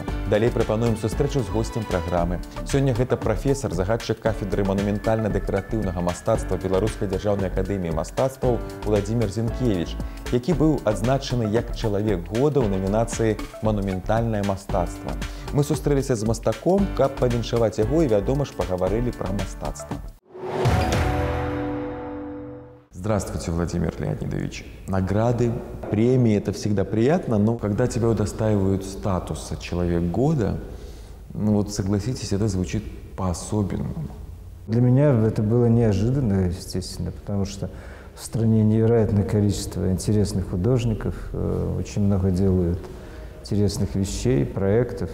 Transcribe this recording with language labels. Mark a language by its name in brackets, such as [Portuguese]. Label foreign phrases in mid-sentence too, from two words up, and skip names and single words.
[Belarusian] Далей прапануем сустрэчу з госцем праграмы. Сёння гэта прафесар, загадчык кафедры манументальна-дэкаратыўнага мастацтва Беларускай дзяржаўнай акадэміі мастацтваў Владзімір Зінкевіч, які быў адзначаны як чалавек года ў намінацыі «Манументальнае мастацтва». Мы сустрэліся з мастаком, каб павіншаваць яго і, вядома ж, пагаварылі пра мастацтва. [Russian] Здравствуйте, Владимир Леонидович. Награды, премии – это всегда приятно, но когда тебя удостаивают статуса «Человек года», ну вот согласитесь, это звучит по-особенному. Для меня это было неожиданно, естественно, потому что в стране невероятное количество интересных художников, очень много делают интересных вещей, проектов.